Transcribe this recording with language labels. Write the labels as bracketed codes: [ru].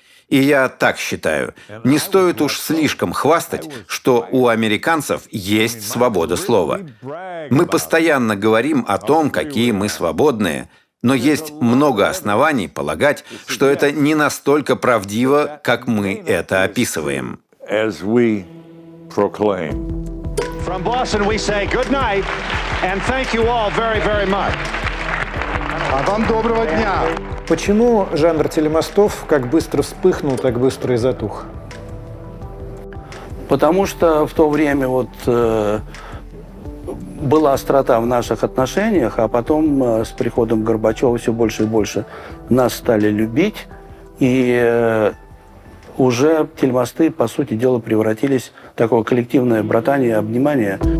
[ru] И я так считаю, не стоит уж слишком хвастать, что у американцев есть свобода слова. Мы постоянно говорим о том, какие мы свободные, но есть много оснований полагать, что это не настолько правдиво, как мы это описываем. [en] From Boston, we say good night and thank you all very, very much. [ru] А вам доброго дня. Почему жанр телемостов как быстро вспыхнул, так быстро и затух? Потому что в то время была острота в наших отношениях, а потом с приходом Горбачева все больше и больше нас стали любить, и уже телемосты, по сути дела, превратились в такое коллективное братание, обнимание.